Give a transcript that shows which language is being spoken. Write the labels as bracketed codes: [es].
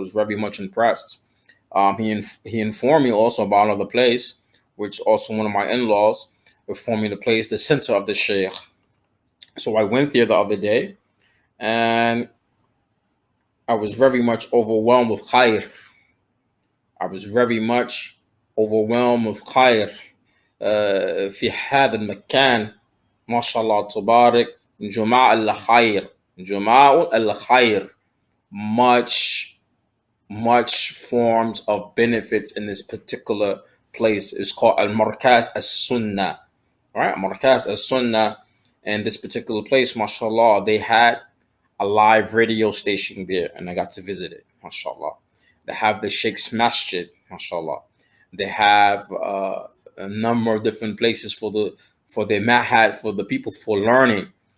[en] So I was very much impressed. He informed me also about another place, which also one of my in-laws informed me the place, the center of the Sheikh. So I went there the other day, and I was very much overwhelmed with khair. I was very much overwhelmed with khair. [ar] في هذا المكان ما شاء الله تبارك جماع الخير جماع الخير, [en] much forms of benefits in this particular place. It's called Markas As-Sunnah, right? Markas As-Sunnah. And this particular place, mashallah, they had a live radio station there, and I got to visit it, mashallah. They have the Sheikh's Masjid, mashallah. They have a number of different places for the mahad, for the people for learning.